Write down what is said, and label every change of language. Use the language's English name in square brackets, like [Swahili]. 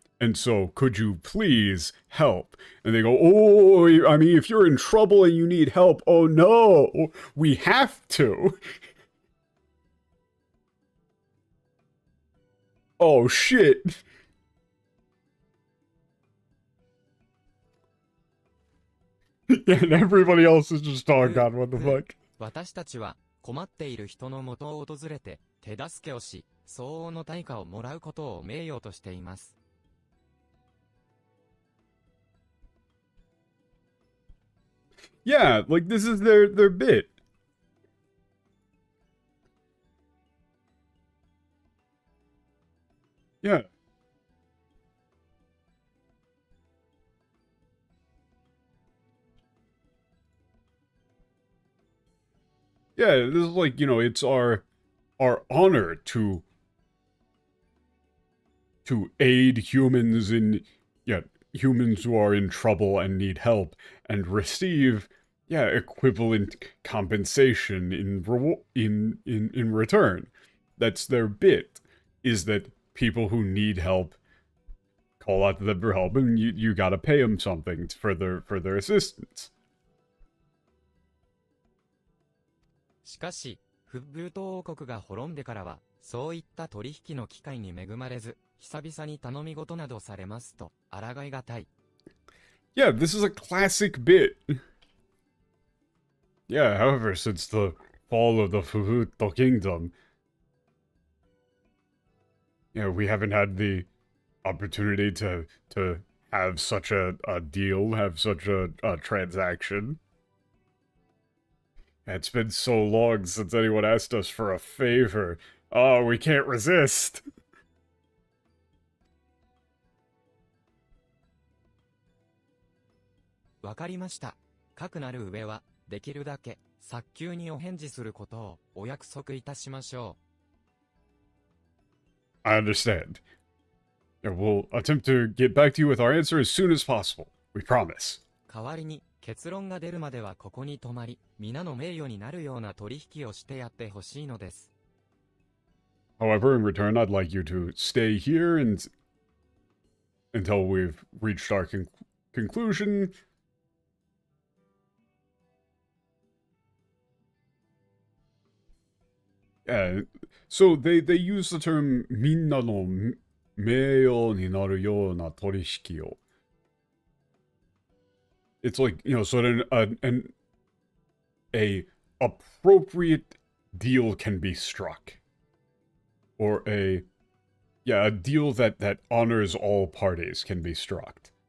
[English] And so, could you please help? And they go, oh, I mean, if you're in trouble and you need help, oh no, we have to. Oh shit. And everybody else is just, oh god, what the fuck? [Japanese] 私たちは困っている人の元を訪れて手助けをし、相応の対価をもらうことを名誉としています。 [English] Yeah, like, this is their bit. Yeah. Yeah, this is like, you know, it's our honor to aid humans humans who are in trouble and need help, and receive, equivalent compensation in return. That's their bit, is that people who need help call out to them for help, and you gotta pay them something for their assistance. [Japanese] しかし、フッブート王国が滅んでからは、そういった取引の機会に恵まれず、久々に頼み事などされますと、抗いがたい。 [English] Yeah, this is a classic bit. Yeah, however, since the fall of the Fuhuto kingdom, we haven't had the opportunity to have such a deal, have such a transaction. It's been so long since anyone asked us for a favor. Oh, we can't resist. [Japanese] わかりました。かくなる上は、できるだけ、早急にお返事することを、お約束いたしましょう。 [English] I understand. We'll attempt to get back to you with our answer as soon as possible. We promise. [Japanese] 代わりに、結論が出るまではここに泊まり、皆の名誉になるような取引をしてやってほしいのです。 [English] However, in return, I'd like you to stay here until we've reached our conclusion. So they use the term [Japanese] みんなの名誉になるような取引を. [English] It's like, so a appropriate deal can be struck. Or a deal that honors all parties can be struck.